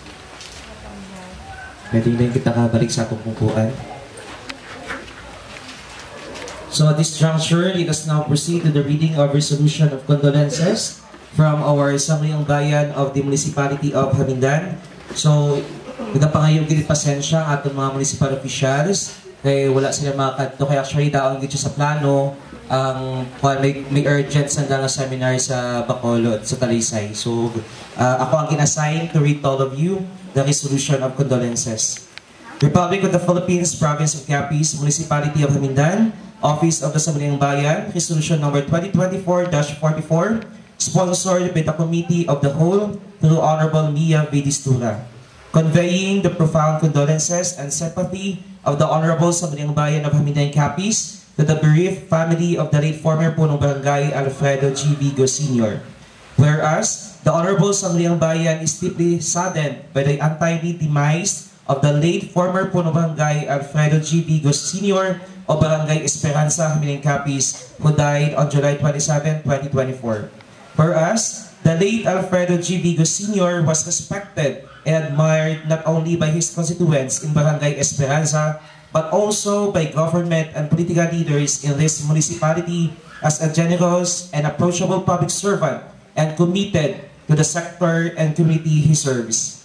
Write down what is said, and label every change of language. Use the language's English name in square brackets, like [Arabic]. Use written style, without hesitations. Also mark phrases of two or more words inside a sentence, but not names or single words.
[Hiligaynon] Pwede na kita kabalik sa atong pungkuan. [English] So at this juncture, let us now proceed to the reading of resolution of condolences from our Sangguniang Bayan of the Municipality of Hamindan. [Hiligaynon] So, nagpangayong gilid pasensya ang atong mga municipal officials kaya wala sila makakadto. Kaya actually daon dito sa plano ang may urgent sanda nga seminar sa Bacolod, sa Talisay. [English] So, [Hiligaynon] ako ang kinassign [English] to read to all of you the resolution of condolences. Republic of the Philippines, Province of Capiz, Municipality of Hamindan, Office of the Sangguniang Bayan, Resolution number 2024-44, sponsored by the Committee of the Whole through Honorable Mia Vidistura, conveying the profound condolences and sympathy of the Honorable Sangguniang Bayan of Hamindan Capiz to the bereaved family of the late former Punong Barangay Alfredo G. Vigo Sr. Whereas, the Honorable Sangguniang Bayan is deeply saddened by the untimely demise of the late former Punong Barangay Alfredo G. Vigo Sr. of Barangay Esperanza, Hamindan Capiz, who died on July 27, 2024. Whereas, the late Alfredo G. Vigo Sr. was respected and admired not only by his constituents in Barangay Esperanza, but also by government and political leaders in this municipality as a generous and approachable public servant and committed to the sector and community he serves.